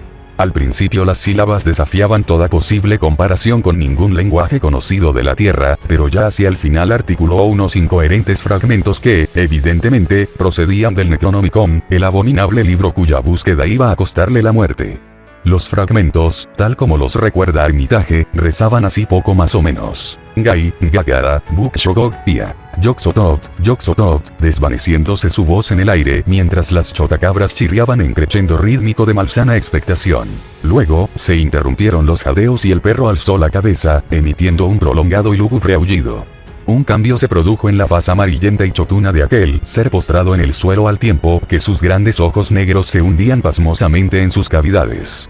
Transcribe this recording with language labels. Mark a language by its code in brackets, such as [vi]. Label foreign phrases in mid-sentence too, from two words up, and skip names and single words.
[es] Al principio las sílabas desafiaban toda posible comparación con ningún lenguaje conocido de la Tierra, pero ya hacia el final articuló unos incoherentes fragmentos que, evidentemente, procedían del Necronomicon, el abominable libro cuya búsqueda iba a costarle la muerte. Los fragmentos, tal como los recuerda Armitage, rezaban así poco más o menos. Gai, Gagara, Bukshogog, Pia. Yoxotot, desvaneciéndose su voz en el aire mientras las chotacabras chirriaban en crescendo rítmico de malsana expectación. Luego, se interrumpieron los jadeos y el perro alzó la cabeza, emitiendo un prolongado y lúgubre aullido. Un cambio se produjo en la faz amarillenta y chotuna de aquel ser postrado en el suelo al tiempo que sus grandes ojos negros se hundían pasmosamente en sus cavidades.